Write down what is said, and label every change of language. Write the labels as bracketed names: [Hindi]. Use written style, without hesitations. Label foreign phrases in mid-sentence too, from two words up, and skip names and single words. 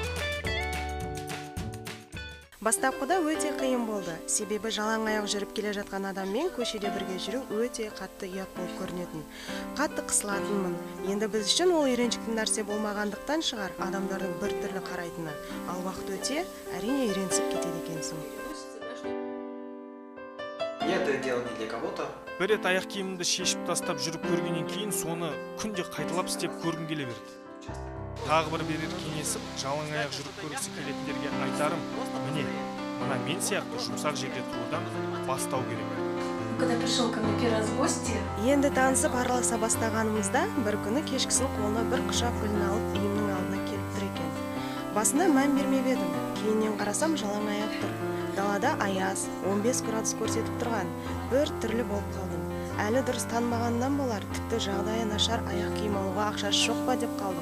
[Kazakh] Бастапқыда өте қиын болды. Себебі жалаң аяқ жүріп келе жатқан адаммен көшеде бірге жүру өте қатты ұят болып көрінетін. Қатты қысылатынмын. Енді біз үшін ол үйреншікті нәрсе болмағандықтан шығар адамдардың бір түрлі қарайтыны. Ал уақыт өте, әрине үйренісіп кетеді екенсің. [Russian] Это дело не для кого-то. [Kazakh] Бір рет аяқ киімімді шешіп тастап жүріп көргеннен кейін соны күнде қайталап істеп көргім келе берді. Тағы бір берер кеңесіп, жалаң аяқ жүріп көргісі келетіндерге айтарым, міне, мына мен сияқты жұмсақ жерде тұрудан бастау керек. [Russian] Когда пришел ко мне первый раз в гости, [Kazakh] енді танысып араласа бастағанымызда бір күні кешкісін қолына бір құшақ гүлін алып үйімнің алдына келіп тұр екен. Басында мән бермеп едім. Кейіннен қарасам жалаң аяқ тұр. Далада аяз, 15 градус көрсетіп тұрған. Бір түрлі болып қалдым. Әлі дұрыс танымағаннан болар, тіпті жағдайы нашар аяқ киім алуға ақшасы жоқ па деп қалдым.